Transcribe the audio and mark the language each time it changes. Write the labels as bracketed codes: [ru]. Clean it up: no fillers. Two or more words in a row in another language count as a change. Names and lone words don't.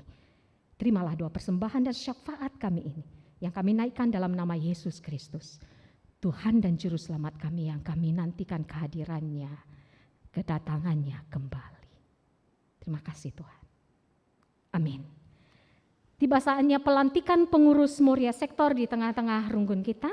[id] Terimalah doa persembahan dan syafaat kami ini, yang kami naikkan dalam nama Yesus Kristus. Tuhan dan Juru Selamat kami yang kami nantikan kehadirannya, kedatangannya kembali. Terima kasih Tuhan. Amin. Tiba saatnya pelantikan pengurus Moria Sektor di tengah-tengah runggun kita.